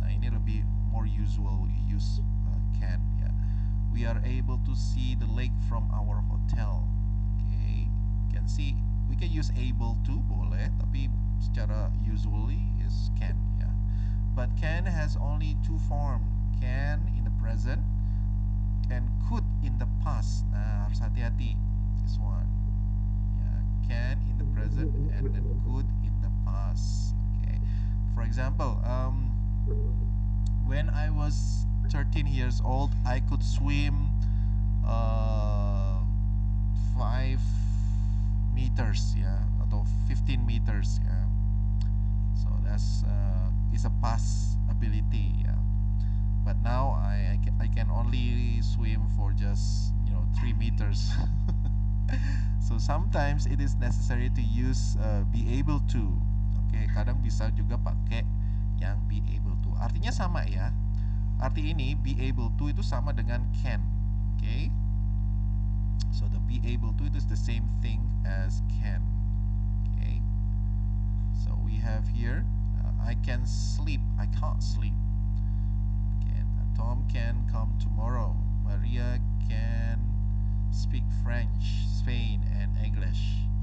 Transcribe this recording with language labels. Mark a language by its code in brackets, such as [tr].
[en] Nah ini lebih more usual, we use can. Ya. We are able to see the lake from our hotel. Okay, can see. We can use able to boleh, tapi secara usually is can. Ya. But can has only two form. Can in the present and could in the past. [id] Nah, harus hati-hati. [en] This one. Yeah, can in the present and then could in the past. Okay. For example, when I was 13 years old, I could swim 5 meters, ya, atau 15 meters, ya. So that's is a past ability, ya. But now I can only swim for just 3 meters. So sometimes it is necessary to use be able to. [id] Oke, kadang bisa juga pakai yang be able to. Artinya sama ya. Arti ini be able to itu sama dengan can. Oke. [en] So the be able to it is the same thing as can. Okay. So we have here I can sleep. I can't sleep. Tom can come tomorrow. Maria can speak French, Spain, and English.